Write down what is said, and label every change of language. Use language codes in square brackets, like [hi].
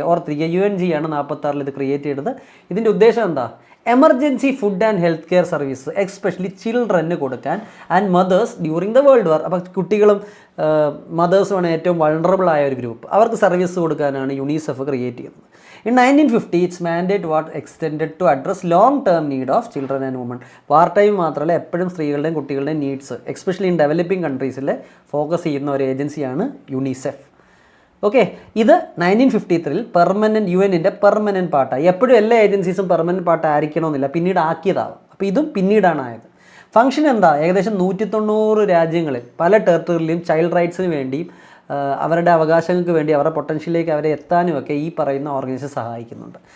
[ml] ഓർത്തിരിക്കുക, UNG ആണ് 46-ൽ ഇത് ക്രിയേറ്റ് ചെയ്തത്. ഇതിൻ്റെ ഉദ്ദേശം എന്താ? [en] Emergency food and health care service especially ചിൽഡ്രന് കൊടുക്കാൻ and mothers during the world war. [ml] അപ്പോൾ കുട്ടികളും മദേഴ്സുമാണ് ഏറ്റവും വൾണറബിൾ ആയ ഒരു ഗ്രൂപ്പ്. അവർക്ക് സർവീസ് കൊടുക്കാനാണ് യുണിസെഫ് ക്രിയേറ്റ് ചെയ്തത്. [en] In 1950, its mandate was extended to address long-term need of children and women. [ml] Part time മാത്രമല്ല, എപ്പോഴും സ്ത്രീകളുടെയും കുട്ടികളുടെയും needs especially in developing കൺട്രീസിൽ focus ചെയ്യുന്ന ഒരു ഏജൻസിയാണ് യുണിസെഫ്. ഓക്കെ, ഇത് 1953 പെർമനൻറ്റ് UN-ൻ്റെ പെർമനൻറ്റ് പാർട്ടായി. എപ്പോഴും എല്ലാ ഏജൻസീസും പെർമനൻറ്റ് പാർട്ട് ആയിരിക്കണമെന്നില്ല, പിന്നീട് ആക്കിയതാവും. അപ്പോൾ ഇതും പിന്നീടാണ് ആയത്. ഫംഗ്ഷൻ എന്താ? ഏകദേശം 190 രാജ്യങ്ങളിൽ പല ടെറിട്ടറിയിലും ചൈൽഡ് റൈറ്റ്സിന് വേണ്ടിയും അവരുടെ അവകാശങ്ങൾക്ക് വേണ്ടി അവരുടെ പൊട്ടൻഷ്യലിലേക്ക് അവരെ എത്താനുമൊക്കെ ഈ പറയുന്ന ഓർഗനൈസേഷൻ സഹായിക്കുന്നുണ്ട്.